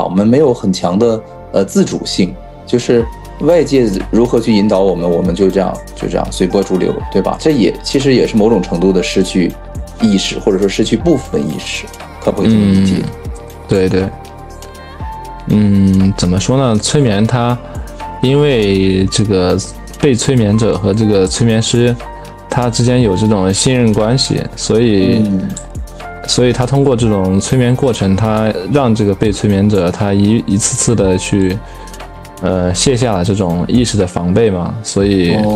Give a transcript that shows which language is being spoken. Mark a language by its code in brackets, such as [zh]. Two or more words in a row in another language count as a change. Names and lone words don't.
[zh] 我們沒有很強的自主性，就是外界如何去引導我們，我們就這樣隨波逐流，对吧？這其實也是某種程度的失去意識，或者說失去部分意識，可不可以這麼理解？对对。怎麼說呢？催眠它因為這個被催眠者和這個催眠師他之間有這種信任關係，所以他通過這種催眠過程，他讓這個被催眠者他一次次的去卸下了這種意識的防備嘛，所以